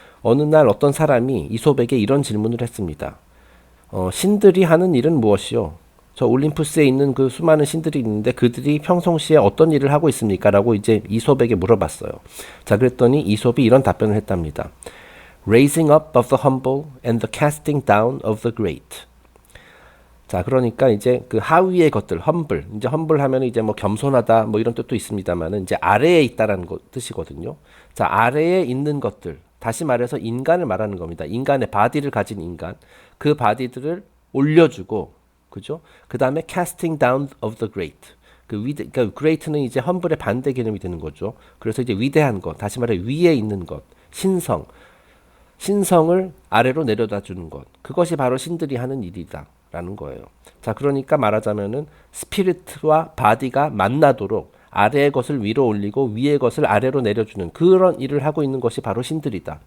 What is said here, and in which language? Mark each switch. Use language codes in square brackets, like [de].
[ko] 어느 날 어떤 사람이 이솝에게 이런 질문을 했습니다. 신들이 하는 일은 무엇이요? 저 올림푸스에 있는 그 수많은 신들이 있는데 그들이 평상시에 어떤 일을 하고 있습니까? 라고 이제 이솝에게 물어봤어요. 자, 그랬더니 이솝이 이런 답변을 했답니다. [en] Raising up of the humble and the casting down of the great. [ko] 자, 그러니까 이제 그 하위의 것들, humble. 이제 humble 하면 이제 뭐 겸손하다 뭐 이런 뜻도 있습니다만은 이제 아래에 있다라는 뜻이거든요. 자, 아래에 있는 것들. 다시 말해서 인간을 말하는 겁니다. 인간의 바디를 가진 인간. 그 바디들을 올려주고, 그죠? 그 다음에 [en] casting down of the great. [ko] 그러니까 great는 이제 humble의 반대 개념이 되는 거죠. 그래서 이제 위대한 것, 다시 말해 위에 있는 것, 신성을 아래로 내려다 주는 것. 그것이 바로 신들이 하는 일이다라는 거예요. 자, 그러니까 말하자면은 스피릿과 바디가 만나도록 아래의 것을 위로 올리고 위의 것을 아래로 내려주는 그런 일을 하고 있는 것이 바로 신들이다.